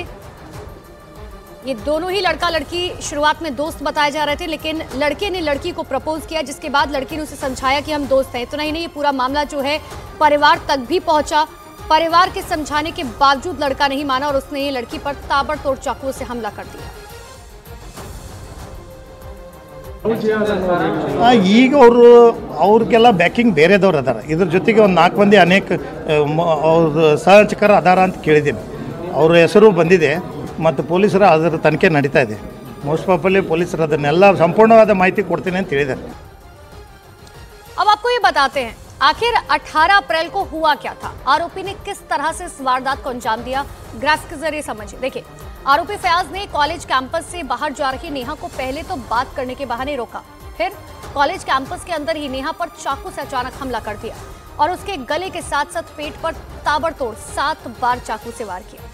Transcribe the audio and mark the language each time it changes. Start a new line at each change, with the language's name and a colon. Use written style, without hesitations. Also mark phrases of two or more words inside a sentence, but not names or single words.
Hindi: ये दोनों ही लड़का लड़की शुरुआत में दोस्त बताए जा रहे थे, लेकिन लड़के ने लड़की को प्रपोज किया, जिसके बाद लड़की ने उसे समझाया कि हम दोस्त हैं। तो नहीं, ये पूरा मामला जो है परिवार तक भी पहुंचा। परिवार के समझाने के बावजूद लड़का नहीं माना और उसने ये लड़की पर ताबड़तोड़ चाकुओं से हमला कर दिया।
Kannada: ಈಗ ಅವ್ರಿಗೆಲ್ಲ ಬ್ಯಾಕಿಂಗ್ ಬೇರೆದವ್ರು ಅದಾರ, ಇದ್ರ ಜೊತೆಗೆ ಒಂದು 4 ಮಂದಿ ಅನೇಕ ಅವ್ರ ಸಹಚಕರು ಅದಾರ ಅಂತ ಕೇಳಿದ್ದೀನಿ। ಅವ್ರ ಹೆಸರು ಬಂದಿದೆ ಮತ್ತು ಪೊಲೀಸರ ಅದರ ತನಿಖೆ ನಡೀತಾ ಇದೆ।
English: most probably
Kannada: ಪೊಲೀಸರು ಅದನ್ನೆಲ್ಲ ಸಂಪೂರ್ಣವಾದ ಮಾಹಿತಿ ಕೊಡ್ತೀನಿ ಅಂತ ಹೇಳಿದ್ದಾರೆ।
Hindi: अब आपको ये बताते हैं, आखिर 18 अप्रैल को हुआ क्या था, आरोपी ने किस तरह से इस वारदात को अंजाम दिया। ग्राफ के जरिए समझिए। देखिए, आरोपी फयाज ने
English: college campus
Hindi: से बाहर जा रही नेहा को पहले तो बात करने के बहाने रोका, फिर
English: college campus
Hindi: के अंदर ही नेहा पर चाकू से अचानक हमला कर दिया और उसके गले के साथ साथ पेट पर ताबड़तोड़ 7 बार चाकू से वार किया।